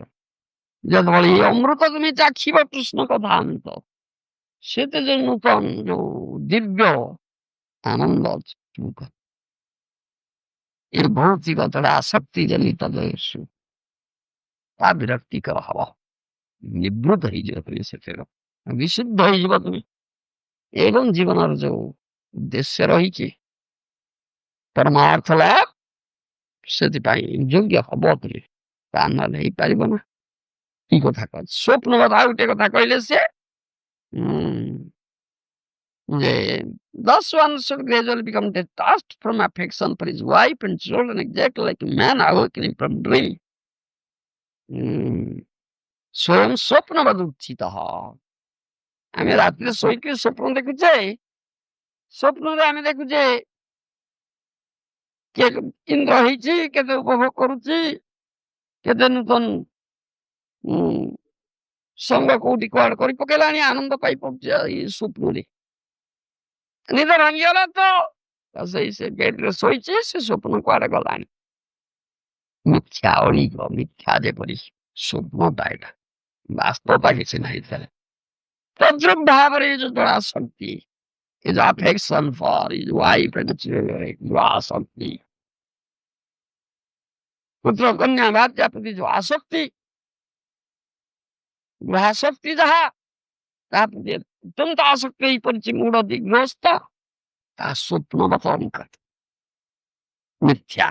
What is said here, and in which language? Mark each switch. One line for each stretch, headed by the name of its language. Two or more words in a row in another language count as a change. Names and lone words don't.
Odia: ଯେତେବେଳେ ଏ ଅମୃତ ତୁମେ ଚାଖିବ କୃଷ୍ଣ କଥା ଅମୃତ, ସେତେ ଯୋଉ ନୂତନ ଯୋଉ ଦିବ୍ୟ ଆନନ୍ଦ ଅଛି, ଏ ଭୌତିକ ଜଡ଼ା ଆସକ୍ତି ଜନିତ ଦୟସୁ ତା ବିରକ୍ତିକର ହବ, ନିବୃତ ହେଇଯିବ ତୁମେ, ସେଥିରେ ବିଶୁଦ୍ଧ ହେଇଯିବ ତୁମେ। ଏବଂ ଜୀବନର ଯୋଉ ଉଦ୍ଦେଶ୍ୟ ରହିଛି ପରମାର୍ଥ ଲାଭ, ସେଥିପାଇଁ ଯୋଗ୍ୟ ହବ ତୁମେ, ତା ନହେଲେ ହେଇପାରିବ ନା। କି କଥା କହ, ସ୍ୱପ୍ନ କଥା ଗୋଟେ କଥା କହିଲେ ସେ
English: thus one should gradually become detached from affection for his wife and children, exactly like a man awakening from dream.
Odia: ସ୍ୱୟଂ ସ୍ୱପ୍ନବାଦ ଉଚିତ। ଆମେ ରାତିରେ ଶୋଇକି ସ୍ୱପ୍ନ ଦେଖୁଛେ, ସ୍ୱପ୍ନରେ ଆମେ ଦେଖୁଛେ କିଏ ଇନ୍ଦ୍ର ହେଇଛି, କେତେ ଉପଭୋଗ କରୁଛି, କେତେ ନୂତନ ସଙ୍ଗ କୋଉଠି କୁଆଡେ କରି ପକେଇଲାଣି, ଆନନ୍ଦ ପାଇ ପଡୁଛି ଏଇ ସ୍ୱପ୍ନରେ। ନିଦ ଭାଙ୍ଗିଗଲା ତ ସେଇ ସେ ବେଡରେ ଶୋଇଛି, ସେ ସ୍ୱପ୍ନ କୁଆଡେ ଗଲାଣି। ମିଥ୍ୟା ଅଳିକ, ମିଥ୍ୟା ଯେପରି ସ୍ୱପ୍ନଟା, ଏଇଟା ବାସ୍ତବତା କିଛି ନାହିଁ। ତଦ୍ରୁପ ଭାବରେ ଏ ଯୋଉ ଜଳାଶକ୍ତି, ଏ ଯୋଉ
English: affection for his wife and children,
Odia: ଆସକ୍ତି, ପୁତ୍ର କନ୍ୟା ଭାର୍ଯ୍ୟା ପ୍ରତି ଯୋଉ ଆସକ୍ତି, ଗୃହାସକ୍ତି ଯାହା, ତା ପ୍ରତି ଅତ୍ୟନ୍ତ ଆସକ୍ତି ହେଇପାରିଛି ମୂଢ ଦିଗ୍ରସ୍ତ, ତା ସ୍ୱପ୍ନବତ ଅନିକଟ ମିଥ୍ୟା।